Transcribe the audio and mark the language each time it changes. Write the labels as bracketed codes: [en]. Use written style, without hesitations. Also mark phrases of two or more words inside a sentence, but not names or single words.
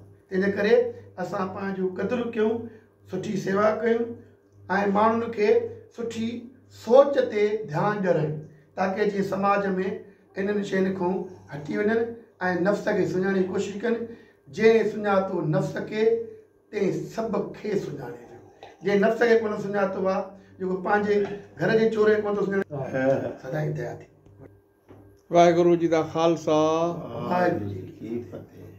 [sd] तंहिंजे करे असां पंहिंजो क़दुरु कयूं, सुठी सेवा कयूं ऐं माण्हुनि खे सुठी सोच ते ध्यानु ॾियारायूं, ताकी जीअं समाज में इन्हनि शयुनि खां हटी वञनि ऐं नफ़्स खे सुञाणण जी कोशिशि कनि। जंहिं सुञातो नफ़्स खे, तंहिं सभु खे सुञाणे। जंहिं नफ़्स खे कोन सुञातो आहे, जेको पंहिंजे घर जे चोरे कोन थो सुञाणे, सदाईं दया थी। [pa] ਵਾਹਿਗੁਰੂ ਜੀ ਦਾ ਖ਼ਾਲਸਾ, ਵਾਹਿਗੁਰੂ ਜੀ ਕੀ ਫ਼ਤਿਹ।